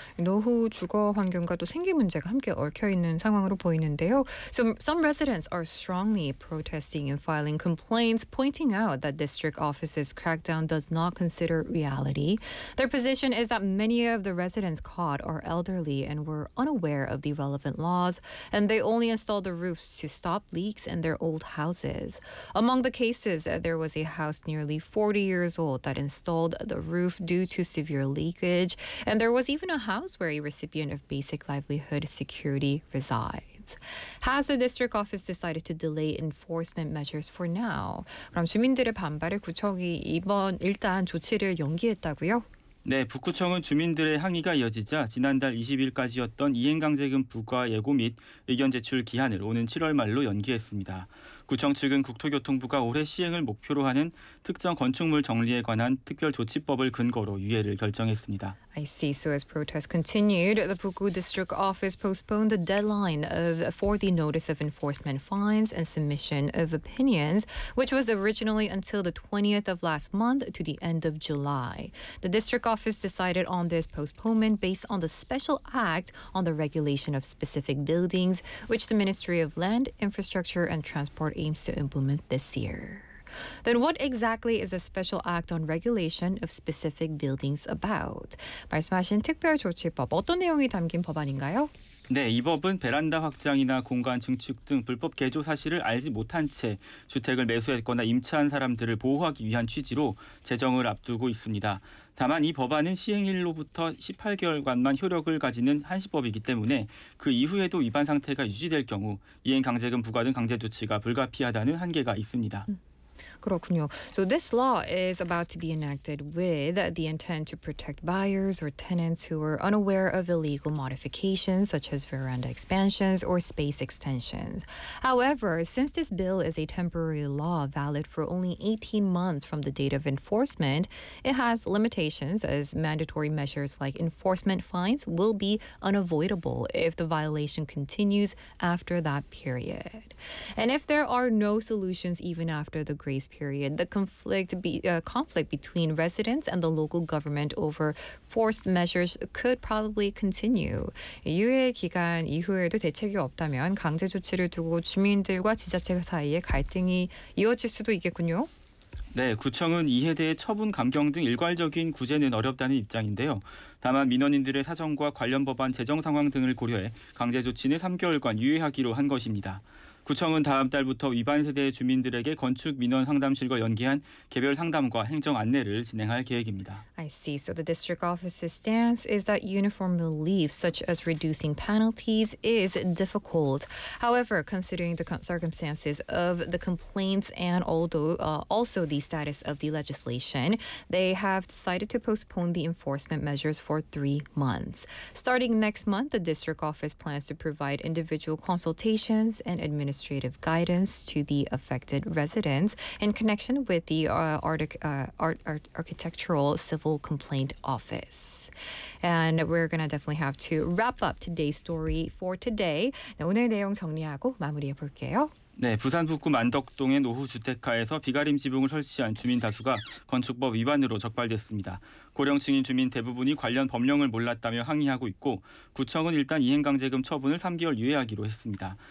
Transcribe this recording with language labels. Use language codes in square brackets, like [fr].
[ko] 노후 주거 환경과도 생계 문제가 함께 얽혀 있는 상황으로 보이는데요. [en] So some residents are strongly protesting and filing complaints, pointing out that district office's crackdown does not consider reality. Their position is that many of the residents caught are elderly and were unaware of the relevant laws, and they only installed the roofs to stop leaks in their old houses. Among the cases, there was a house nearly 40 years old that installed the roof due to severe leakage, and there was even a house where a recipient of basic livelihood security resides. Has the district office decided to delay enforcement measures for now? [ko] 그럼 주민들의 반발에 구청이 이번 일단 조치를 연기했다고요? 네, 북구청은 주민들의 항의가 이어지자 지난달 20일까지였던 이행강제금 부과 예고 및 의견 제출 기한을 오는 7월 말로 연기했습니다. 구청 측은 국토교통부가 올해 시행을 목표로 하는 특정 건축물 정리에 관한 특별조치법을 근거로 유예를 결정했습니다. [en] I see. So as protests continued, the Pukgu District Office postponed the deadline for the notice of enforcement fines and submission of opinions, which was originally until the 20th of last month to the end of July. The district office decided on this postponement based on the special act on the regulation of specific buildings, which the Ministry of Land, Infrastructure and Transport aims to implement this year. Then what exactly is a special act on regulation of specific buildings about? [ko] 말씀하신 특별조치법, 어떤 내용이 담긴 법안인가요? 네, 이 법은 베란다 확장이나 공간 증축 등 불법 개조 사실을 알지 못한 채 주택을 매수했거나 임차한 사람들을 보호하기 위한 취지로 제정을 앞두고 있습니다. 다만 이 법안은 시행일로부터 18개월간만 효력을 가지는 한시법이기 때문에 그 이후에도 위반 상태가 유지될 경우 이행강제금 부과 등 강제 조치가 불가피하다는 한계가 있습니다. 그렇군요. [en] So this law is about to be enacted with the intent to protect buyers or tenants who were unaware of illegal modifications such as veranda expansions or space extensions. However, since this bill is a temporary law valid for only 18 months from the date of enforcement, it has limitations as mandatory measures like enforcement fines will be unavoidable if the violation continues after that period. And if there are no solutions even after the grace period, the conflict between residents and the local government over forced measures could probably continue. [ko] 유예 기간 이후에도 대책이 없다면 강제 조치를 두고 주민들과 지자체 사이에 갈등이 이어질 수도 있겠군요. 네, 구청은 이에 대해 처분 감경 등 일괄적인 구제는 어렵다는 입장인데요. 다만 민원인들의 사정과 관련 법안 재정 상황 등을 고려해 강제 조치는 3개월간 유예하기로 한 것입니다. 구청은 다음 달부터 위반 세대의 주민들에게 건축 민원 상담실과 연계한 개별 상담과 행정 안내를 진행할 계획입니다. [en] I see. So the district office's stance is that uniform relief, such as reducing penalties, is difficult. However, considering the circumstances of the complaints and also the status of the legislation, they have decided to postpone the enforcement measures for 3 months. Starting next month, the district office plans to provide individual consultations and administrative guidance to the affected residents in connection with the Architectural Civil Complaint Office. And we're going to definitely have to wrap up today's story for today. [ko] 네, 오늘 내용 정리하고 마무리해 볼게요. 네, 부산 북구 만덕동의 노후 주택가에서 비가림 지붕을 설치한 주민 다수가 건축법 위반으로 적발됐습니다. 고령층인 주민 대부분이 관련 법령을 몰랐다며 항의하고 있고 구청은 일단 이행강제금 처분을 3개월 유예하기로 했습니다.